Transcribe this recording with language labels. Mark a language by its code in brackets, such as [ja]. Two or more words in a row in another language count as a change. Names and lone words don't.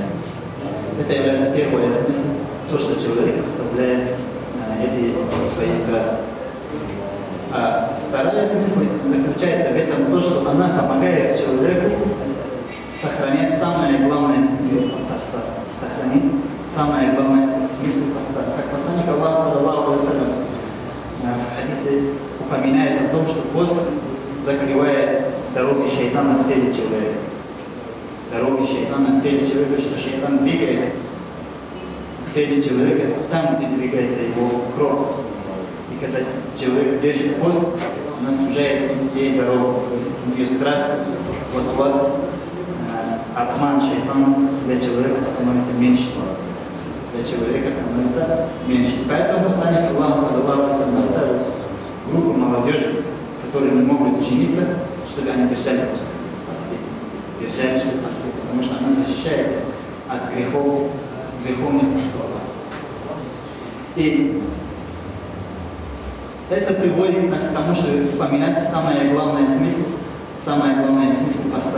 [ru] Это является первый смысл, то, что человек оставляет эти свои страсти. А второй смысл заключается в этом, то, что она помогает человеку сохранять самое главное смысл поста. Сохранить самое главное смысл поста. Как посланник Аллаха, [ar] صلى الله عليه وسلم, [ru] в хадисе упоминает о том, что пост закрывает дороги шайтана в теле человека. Дороги шайтана в теле человека, что шайтан двигается в теле человека там, где двигается его кровь. И когда человек держит пост, она сужает ей дорогу, то есть у нее страсть, васвас, обман шайтана для человека становится меньше. Поэтому посланник Аллаха, [ar] صلى الله عليه وسلم, [ru] оставил группу молодежи, которые не могут жениться, чтобы они держали посты. Потому что она защищает от греховных поступков. И это приводит нас к тому, что упоминать самое главное смысл поста.